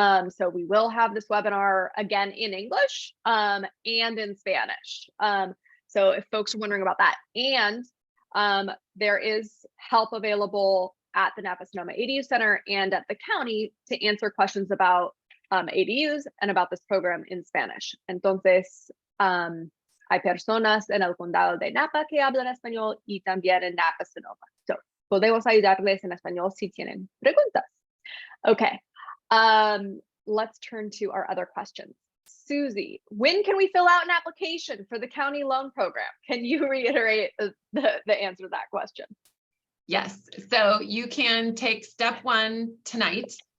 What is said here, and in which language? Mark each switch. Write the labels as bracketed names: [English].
[English] So we will have this webinar again in English and in Spanish. So if folks are wondering about that, and there is help available at the Napa Sonoma ADU Center and at the county to answer questions about ADUs and about this program in Spanish. [Spanish] Entonces, hay personas en el condado de Napa que hablan español y también en Napa Sonoma. So, podemos ayudarles en español si tienen preguntas. [English] Okay, let's turn to our other questions. Susie, when can we fill out an application for the county loan program? Can you reiterate the answer to that question? Yes, so you can take step one tonight.